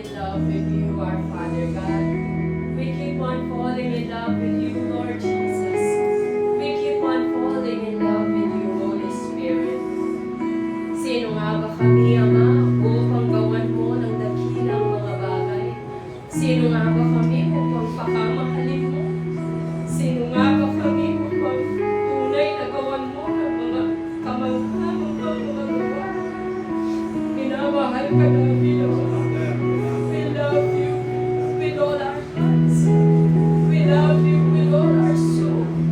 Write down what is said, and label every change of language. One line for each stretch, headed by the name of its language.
English: love with you, our Father God. We keep on falling in love with you, Lord Jesus. We keep on falling in love with you, Holy Spirit.
Filipino: Sino nga ba kami, Ama, upang gawan mo ng dakilang mga bagay? Sino nga ba kami upang pakamahalin mo? Sino nga ba kami upang tunay na gawan mo ng mga kamangha-manghang mga gawa? Minamahal ka namin, Lord.
English: We love you with all our hearts. We love you with all our soul.